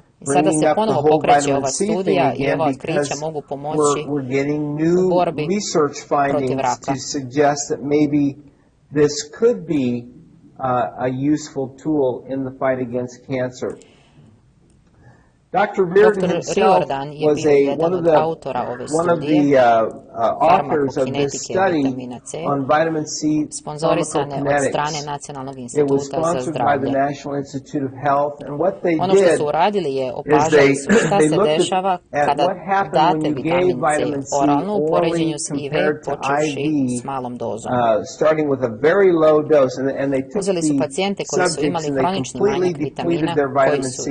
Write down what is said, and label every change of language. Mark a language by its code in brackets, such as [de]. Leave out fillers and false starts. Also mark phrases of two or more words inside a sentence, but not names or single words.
[hr] I sada se ponovo pokreće ova studija i ova otkrića mogu pomoći u borbi protiv raka. [en] Dr. Reardon himself was one of the authors of this study on vitamin C pharmacokinetics. It was sponsored by the National Institute of Health, and what they did is they looked at what happened when you gave vitamin C orally compared to IV, starting with a very low dose, and they took the subjects and they completely depleted their vitamin C.